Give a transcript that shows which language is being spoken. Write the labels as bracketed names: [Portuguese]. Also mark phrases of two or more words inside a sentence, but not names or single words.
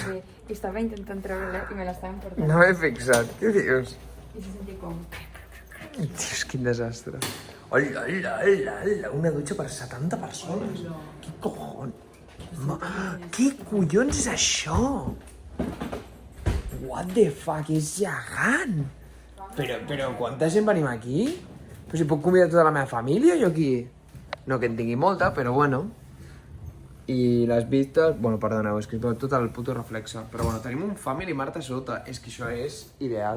[Catalan] Sí, i estava intentant treure-la i me l'estaven portant. No m'he fixat. Què dius? I se sentia com... Dios, quin desastre. Hola, hola, hola, hola, una dutxa per 70 persones. Què cojones? Què collons és això? [English] What the fuck, [Catalan] és gegant! Però quanta gent venim aquí? Però si puc convidar tota la meva família, jo aquí? No que en tingui molta, però bueno. I les vistes... Bueno, perdoneu, he escrit tot el puto reflexe. Però bueno, tenim un Family Mart a sota. És que això és ideal.